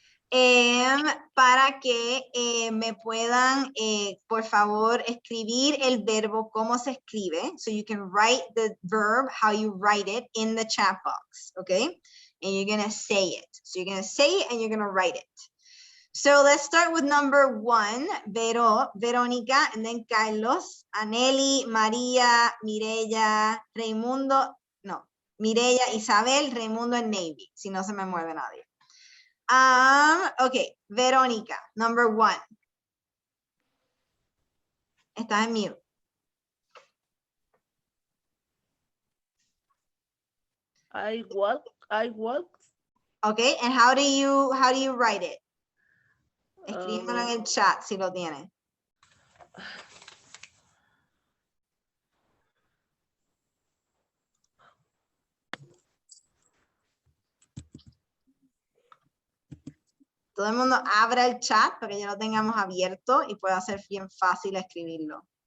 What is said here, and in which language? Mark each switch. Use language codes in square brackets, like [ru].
[es] Para que me puedan, por favor, escribir el verbo como se escribe. [en] So you can write the verb, how you write it in the chat box, okay? And you're going to say it. So you're going to say it and you're going to write it. So let's start with number 1, Verónica, and then Carlos, Aneli, María, Mireya, Raimundo, no, Mireya, Isabel, Raimundo, and Navy, [es] si no se me mueve nadie. [en] Okay, Verónica, number 1. [es] Estás en mute. [en] I walk. Okay, and how do you write it? [es] Escríbelo en el chat si lo tienes. Todo el mundo abra el chat para que ya lo tengamos abierto y pueda ser bien fácil escribirlo.